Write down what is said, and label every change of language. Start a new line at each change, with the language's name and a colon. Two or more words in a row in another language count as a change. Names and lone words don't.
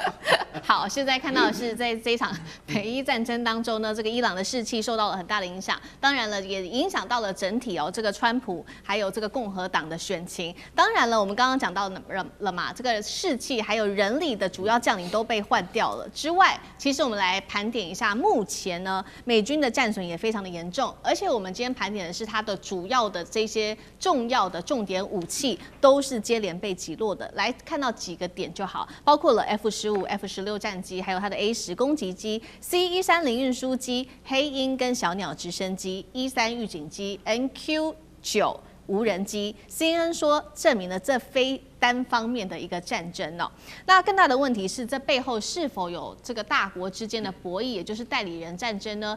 Chinese: 好，現在看到的是在這一場美伊戰爭當中呢，這個伊朗的士氣受到了很大的影響，当然了，也影響到了整體这個川普還有這個共和黨的選情。當然了，我們剛剛講到了嘛，這個士氣還有人力的主要將領都被換掉了之外，其實我們來盤點一下，目前呢，美軍的戰損也非常的嚴重，而且我們今天盤點的是它的主要的這些重要的重點武器都是接連被擊落的。來看到幾個點就好，包括了 F-15、F-16戰機，還有它的 A-10 攻擊機、C-130運輸機、黑鷹跟小鳥直升機、E-3預警機、NQ-9無人機。CNN 說證明了這非單方面的一個戰爭哦。那更大的問題是，這背後是否有這個大國之間的博弈，也就是代理人戰爭呢？